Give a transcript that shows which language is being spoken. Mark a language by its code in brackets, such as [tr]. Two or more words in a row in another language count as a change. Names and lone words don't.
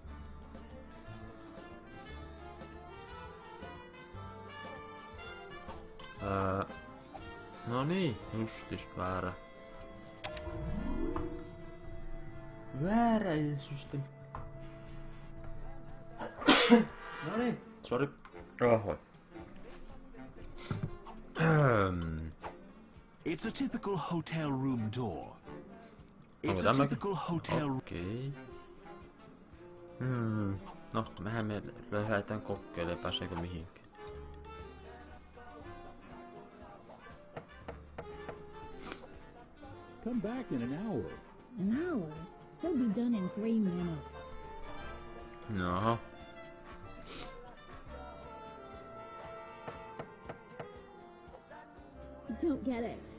[fi] No niin, justis väärä. Väärä systeemi. No niin, sori. Rahoin. [en] It's a typical hotel room door. It's [fi] Onko [en] a typical hotel room. [fi] Okei. No, mehän me lähdetään kokeilemaan, pääseekö mihinkään. [en] Come back in an hour. An hour? He'll be done in 3 minutes. No. Don't get it.